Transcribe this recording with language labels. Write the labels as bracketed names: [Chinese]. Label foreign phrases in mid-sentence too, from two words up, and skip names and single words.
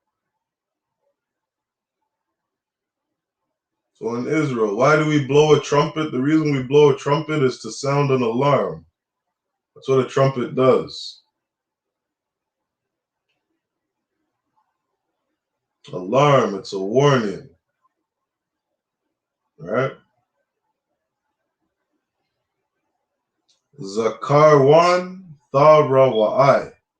[English] So in Israel, why do we blow a trumpet? The reason we blow a trumpet is to sound an alarm. That's what a trumpet does. Alarm, it's a warning. All right. Zakar 1, Tha, ra, wa, I.